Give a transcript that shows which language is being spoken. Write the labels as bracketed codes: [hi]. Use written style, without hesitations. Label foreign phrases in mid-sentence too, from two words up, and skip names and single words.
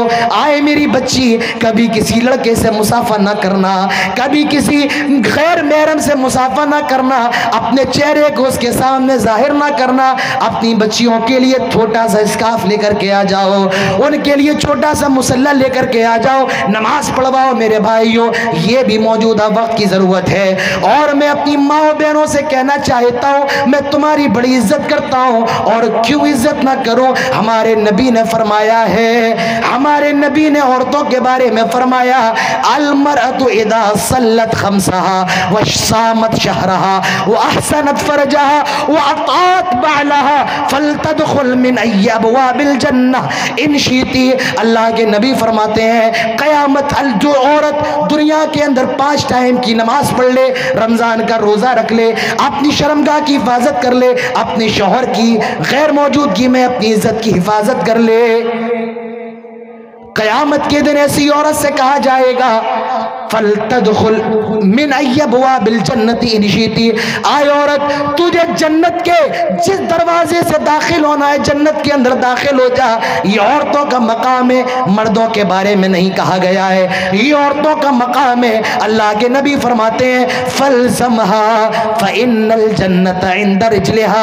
[ur] آئے میری بچی کبھی کسی لڑکے سے مصافحہ نہ کرنا، کبھی کسی غیر محرم سے مصافحہ نہ کرنا، اپنے چہرے کو اس کے سامنے ظاہر نہ کرنا۔ اپنی بچیوں کے لیے چھوٹا سا اسکارف لے کر کے آ جاؤ، ان کے لیے چھوٹا سا مصلی لے کر کے آ جاؤ، نماز پڑھواؤ۔ میرے بھائیوں یہ بھی موجودہ وقت کی ضرورت ہے۔ اور میں اپنی ماں بہنوں سے کہنا کہنا چاہتا ہوں، میں تمہاری بڑی عزت کرتا ہوں. اور کیوں عزت نہ کروں؟ ہمارے نبی نے فرمایا ہے، ہمارے نبی نے عورتوں کے بارے میں فرمایا, [ar] المرأة إذا صلت خمسها وصامت شهرها وأحصنت فرجها وأطاعت بعلها فلتدخل من أي أبواب الجنة إن شئت. [ur] اللہ کے نبی فرماتے ہیں، قیامت جو عورت دنیا کے اندر 5 ٹائم کی نماز پڑھ لے، رمضان کا روزہ رکھ لے، اپنی شرمگاہ کی حفاظت کر لے، اپنے شوہر کی غیر موجودگی میں اپنی عزت کی حفاظت کر لے، قیامت کے دن ایسی عورت سے کہا جائے گا, [ar] فلتدخل من أي أبواب الجنة إن شئت. [ur] آئے عورت، تجھے جنت کے جس دروازے سے داخل ہونا ہے، جنت کے اندر داخل ہو جا. یہ عورتوں کا مقام ہے، مردوں کے بارے میں نہیں کہا گیا ہے، یہ عورتوں کا مقام ہے. اللہ کے نبی فرماتے ہیں, [ar] فالزمها فإن الجنة عند رجليها.